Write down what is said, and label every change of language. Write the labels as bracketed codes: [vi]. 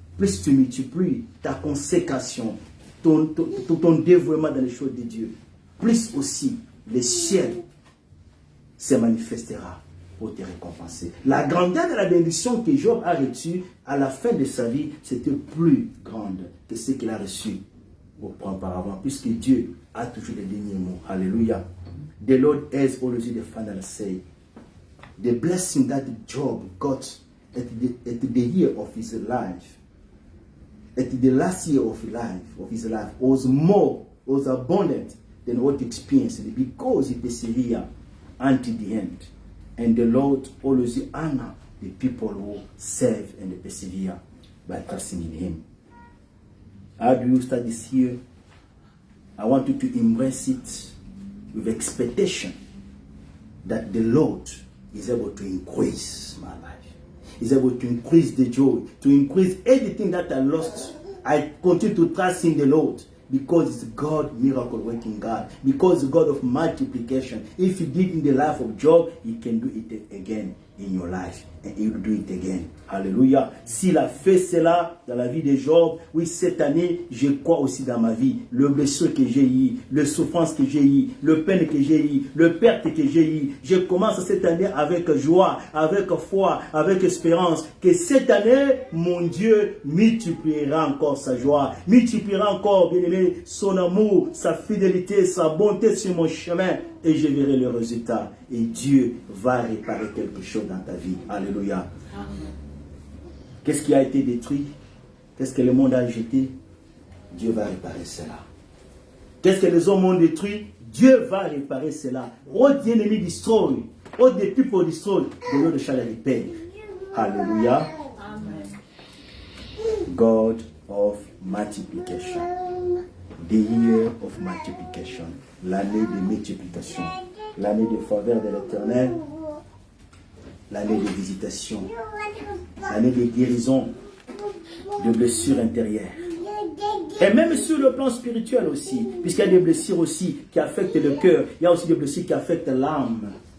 [fr] Plus tu multiplies ta consécration, ton dévouement dans les choses de Dieu, plus aussi le ciel se manifestera pour te récompenser. La grandeur de la bénédiction que Job a reçue à la fin de sa vie, c'était plus grande que ce qu'il a reçu auparavant, puisque Dieu a toujours les derniers mots. Alléluia. [en] The Lord has always the final say. The blessing that Job got at the year of his life, at the last year of his life, was abundant than what he experienced, because he persevered until the end. And the Lord always honor the people who serve and persevere by trusting in Him. How do you start this year? I want you to embrace it with expectation that the Lord is able to increase my life. Is able to increase the joy, to increase everything that I lost. I continue to trust in the Lord because it's God, miracle working God, because it's God of multiplication. If you did in the life of Job, He can do it again in your life, and He will do it again. Alléluia. [fr] S'il a fait cela dans la vie de Job, oui, cette année, je crois aussi dans ma vie. Le blessure que j'ai eu, le souffrance que j'ai eu, le peine que j'ai eu, le perte que j'ai eu. Je commence cette année avec joie, avec foi, avec espérance. Que cette année, mon Dieu multipliera encore sa joie, multipliera encore, bien aimé, son amour, sa fidélité, sa bonté sur mon chemin. Et je verrai le résultat. Et Dieu va réparer quelque chose dans ta vie. Alléluia. Qu'est-ce qui a été détruit? Qu'est-ce que le monde a jeté? Dieu va réparer cela. Qu'est-ce que les hommes ont détruit? Dieu va réparer cela. [en] What the enemy destroy, what the people destroy, the Lord shall repair. Alléluia. God of multiplication. The year of multiplication. [fr] L'année de multiplication. L'année de faveur de l'Éternel. L'année de visitation. L'année de guérison. De blessures intérieures. Et même sur le plan spirituel aussi. Puisqu'il y a des blessures aussi qui affectent le cœur. Il y a aussi des blessures qui affectent l'âme.